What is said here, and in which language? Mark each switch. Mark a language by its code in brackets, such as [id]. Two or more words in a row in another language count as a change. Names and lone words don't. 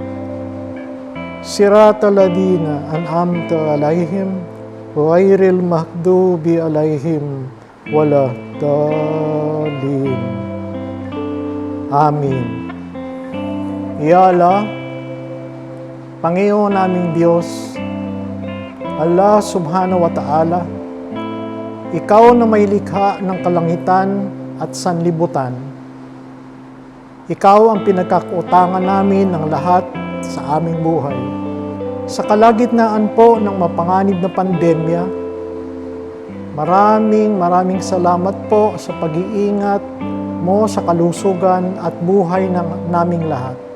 [ar] صراط الذين أنعمت عليهم غير المغضوب عليهم ولا الضالين. آمين يا الله, [tl] Panginoon naming Diyos, [ar] الله سبحانه وتعالى, [tl] Ikaw na may likha ng kalangitan at sanlibutan. Ikaw ang pinagkakutangan namin ng lahat sa aming buhay. Sa kalagitnaan po ng mapanganib na pandemya, maraming salamat po sa pag-iingat mo sa kalusugan at buhay ng naming lahat.